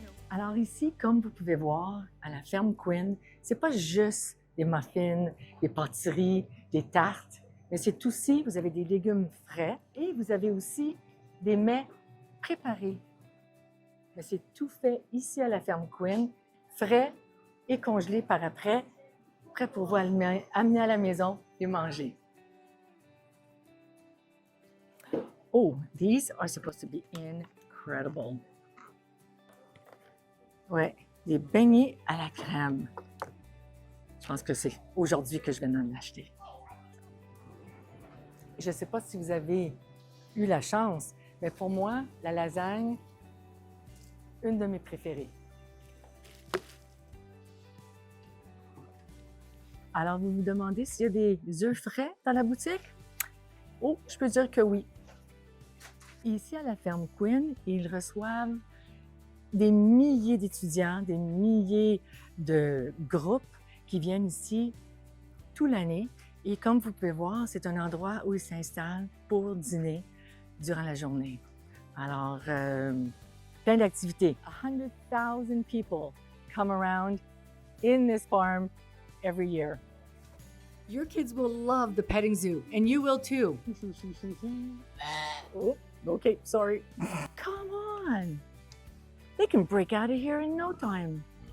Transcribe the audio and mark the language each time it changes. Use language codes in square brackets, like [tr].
[fr] Alors ici, comme vous pouvez voir, à la ferme Quinn, c'est pas juste des muffins, des pâtisseries, des tartes, mais c'est aussi, vous avez des légumes frais et vous avez aussi des mets préparés. Mais c'est tout fait ici à la ferme Quinn, frais et congelés par après, prêt pour vous amener à la maison et manger. [en] Oh, these are supposed to be incredible. [fr] Ouais, des beignets à la crème. Je pense que c'est aujourd'hui que je vais en acheter. Je ne sais pas si vous avez eu la chance, mais pour moi, la lasagne, une de mes préférées. Alors, vous vous demandez s'il y a des œufs frais dans la boutique? Oh, je peux dire que oui. Ici, à la ferme Quinn, ils reçoivent des milliers d'étudiants, des milliers de groupes qui viennent ici toute l'année. Et comme vous pouvez voir, c'est un endroit où ils s'installent pour dîner durant la journée. Alors, plein d'activités. [en] 100,000 people come around in this farm every year. Your kids will love the petting zoo, and you will too. Oh, okay, sorry. Come on. They can break out of here in no time.